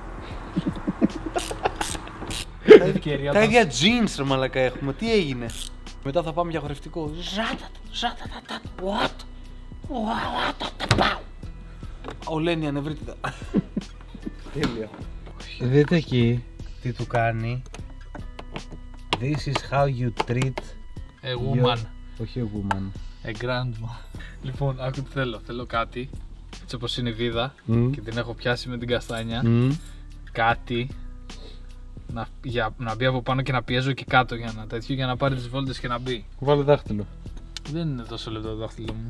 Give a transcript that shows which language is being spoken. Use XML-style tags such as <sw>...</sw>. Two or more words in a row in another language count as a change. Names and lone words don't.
<el>Τα ίδια jeans ρε μαλάκα έχουμε, τι έγινε. Μετά θα πάμε για χορευτικό. Ο Λένι ανεβρίτητα. Τέλεια. Δείτε εκεί τι του κάνει.</el> <en>This is how you treat A woman. Όχι a woman. A grandma.</en> <el>Λοιπόν, άκου τι θέλω. Θέλω κάτι, έτσι όπως είναι η βίδα και την έχω πιάσει με την καστάνια. Κάτι να μπει από πάνω και να πιέζω και κάτω για να τέτοιο, για να πάρει τις βόλτες και να μπει. Βάλε δάχτυλο. Δεν είναι τόσο λεπτό το δάχτυλο μου.</el>